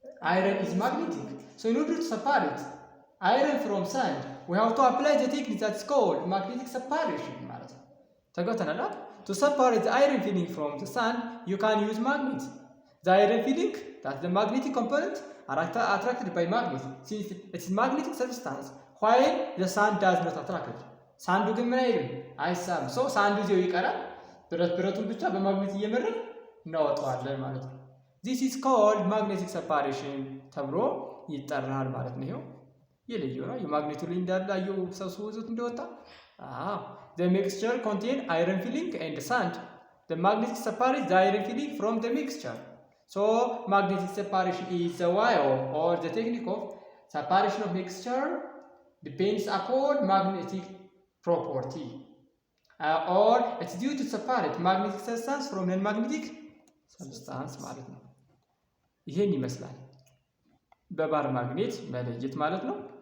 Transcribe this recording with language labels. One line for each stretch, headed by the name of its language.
English: አይረን ኢዝ ማግኔቲክ። ሶ ኢን ኦርደር ቱ ሰፓሬት አይረን ፍሮም ሳንድ we have to apply the technique that's called magnetic separation
Amharic: ማለት ነው። ተገተናል።
English: To separate the iron filling from the sand you can use magnet. The iron filling, that's the magnetic component, are attracted by magnet since it is magnetic substance while the sand does not attract.
Amharic: ሳንዱ ግን ምን አይልም? አይሳብም። ሶ ሳንዱ እዚያው ይቀራል። ብረቱን ብቻ በማግኔት እየመረን እናወጣዋለን ማለት ነው።
English: This is called magnetic separation
Amharic: ተብሎ ይጠራል ማለት ነው። ይሄው የለየው ነው የማግኔቱ ላይ እንዳለ አየው ሰብስቦ ይዞት እንደወጣ።
English: the mixture contain iron filling and sand. The magnetic separates the iron filling from the mixture. So magnetic separation is the way of or the technique of separation of mixture depends upon magnetic property or it's due to separate magnetic substance from non-magnetic substance
Amharic: ማለት ነው። ይሄን ይመስላል በባር ማግኔት መለየት ማለት ነው።